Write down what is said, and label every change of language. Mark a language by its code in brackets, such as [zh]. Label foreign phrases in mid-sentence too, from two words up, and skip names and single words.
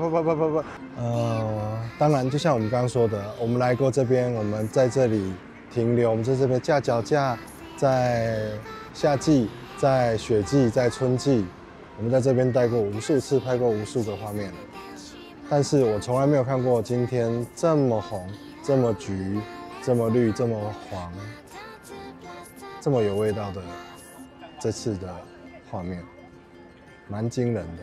[zh] 不，當然就像我們剛剛說的，我們來過這邊，我們在這裡停留，我們在這邊架腳架，在夏季、在雪季、在春季，我們在這邊待過無數次，拍過無數個畫面。但是我從來沒有看過今天這麼紅、這麼橘、這麼綠、這麼黃、這麼有味道的這次的畫面，蠻驚人的。